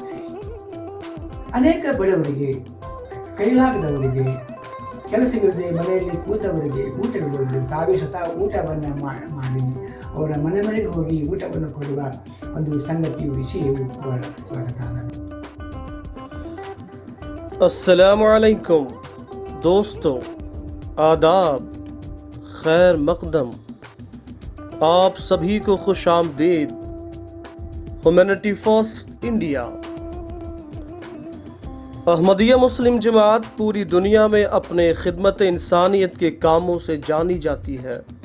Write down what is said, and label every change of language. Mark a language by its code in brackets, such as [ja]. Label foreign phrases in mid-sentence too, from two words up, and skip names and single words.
[kn] ಅನೇಕ ಬಡವರಿಗೆ, ಕೈಲಾಗದವರಿಗೆ, ಕೆಲಸವಿಲ್ಲದೆ ಮನೆಯಲ್ಲಿ ಕೂತವರಿಗೆ ಊಟವಿಲ್ಲದೆ ತಾವೇ ಸ್ವತಃ ಊಟವನ್ನು ಮಾಡಿ ಅವರ ಮನೆಗೆ ಹೋಗಿ ಊಟವನ್ನು ಕೊಡುವ ಒಂದು ಸಂಗತಿಯು ವಿಷಯವು ಬಹಳ ಸ್ವಾಗತ. [ar] السلام علیکم [ur] دوستوں، آداب، خیر مقدم، آپ سبھی کو خوش آمدید ہیومینٹی فرسٹ انڈیا. احمدیہ مسلم جماعت پوری دنیا میں اپنے خدمت انسانیت کے کاموں سے جانی جاتی ہے.